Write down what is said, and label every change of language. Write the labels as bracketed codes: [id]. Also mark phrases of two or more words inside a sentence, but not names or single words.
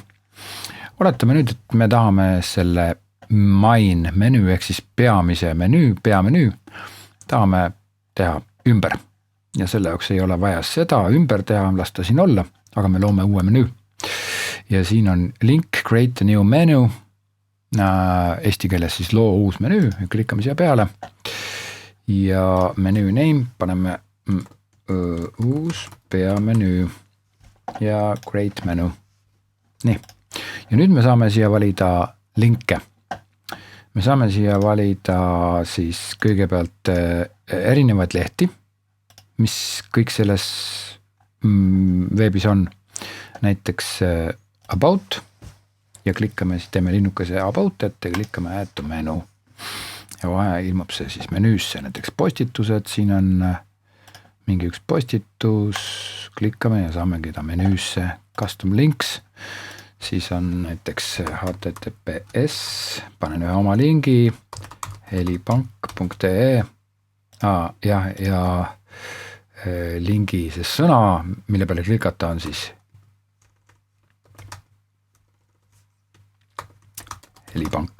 [et] Oletame nüüd, et me tahame selle main menüü ehk siis peamenüü tahame teha ümber. Ja selle jaoks ei ole vaja seda ümber teha, lasta siin olla, aga me loome uue menüü. Ja siin on link [en] create a new menu, [et] eesti keeles siis loo uus menüü, klikkame siia peale. Ja menüü name paneme uus peamenüü ja [en] create menu. [et] Nii. Ja nüüd me saame siia valida linke. Me saame siia valida siis kõigepealt erinevaid lehti, mis kõik selles veebis on. Näiteks about ja klikkame, siis teeme linnukese about ette ja klikkame [en] add to menu. [et] Ja vahe ilmub see siis menüüsse, näiteks postitused, siin on mingi üks postitus, klikkame ja saamegi ta menüüsse [en] custom links. [et] Siis on näiteks https, panen ühe oma lingi, helipank.ee ja lingi see sõna, mille peale klikata on siis helipank.